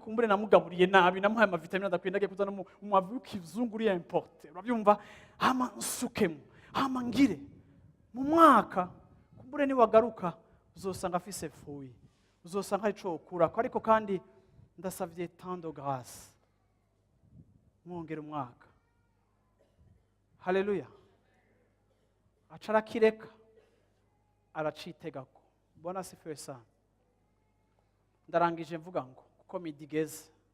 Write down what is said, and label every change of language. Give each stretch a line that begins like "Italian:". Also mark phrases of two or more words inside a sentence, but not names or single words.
Rundi: Kumbure namugaburiye nabi, namuhaye amavitamine adakwindagiye kuzana umu-, umwavu w'ikizungu uri importe. Urabyumva? Hama nsukemo, hama ngire. Mu mwaka, kumbure niwagaruka, uzosanga afise fuyi. Uzosanga hari ico wokurako. Ariko kandi ndasavye
French: temps de grâce.
Rundi: Mwongere umwaka. Haleluya. Aca arakireka, aracitegako.
Swahili: Bwana asifiwe sana.
Rundi: Ndarangije mvuga ngo, kuko midi igeze.